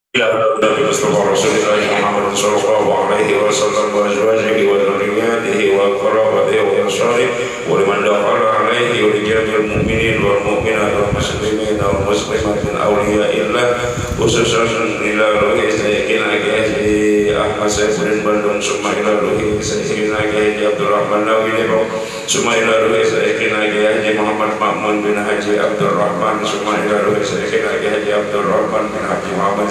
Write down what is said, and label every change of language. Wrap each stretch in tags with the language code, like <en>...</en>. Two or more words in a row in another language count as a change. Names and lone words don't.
<ar>نبي مصطفى رسول الله محمد صلى الله عليه وسلم وأزواجه وذرياته وقرابته وأنصاره ولمن دخل عليه ورجال مؤمنين والمؤمنات والمسلمين والمسلمات min awliyaillah khususan ila ruhi sayyidina Kiai Ahmad Saifuddin Bandung summa ila ruhi sayyidina Kiai Abdurrahman Nawawi Depok summa ila ruhi sayyidina Kiai Muhammad Ma'mun bin Haji Abdurrahman summa ila ruhi sayyidina Kiai Abdurrahman bin Haji Muhammad</ar>